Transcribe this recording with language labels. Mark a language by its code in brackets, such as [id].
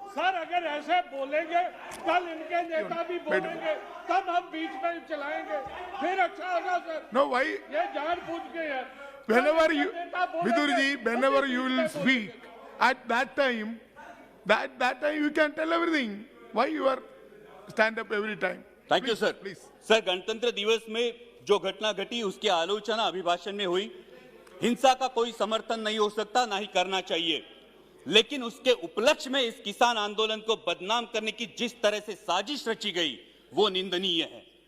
[hi] Sir अगर ऐसे बोलेंगे कल इनके नेता भी बोलेंगे तब हम बीच में चलाएंगे फिर अच्छा होगा सर [en] No, why? [hi] ये जानबूझ के है [en] Whenever you, [hi] नेता बोलेंगे, [en] Biduri ji, whenever you will speak, at that time you can tell everything. Why you are stand up every time? Thank you sir. Please. [hi] Sir, गणतंत्र दिवस में जो घटना घटी उसकी आलोचना अभिभाषण में हुई। हिंसा का कोई समर्थन नहीं हो सकता, ना ही करना चाहिए, लेकिन उसके उपलक्ष्य में इस किसान आंदोलन को बदनाम करने की जिस तरह से साजिश रची गई वो निंदनीय है।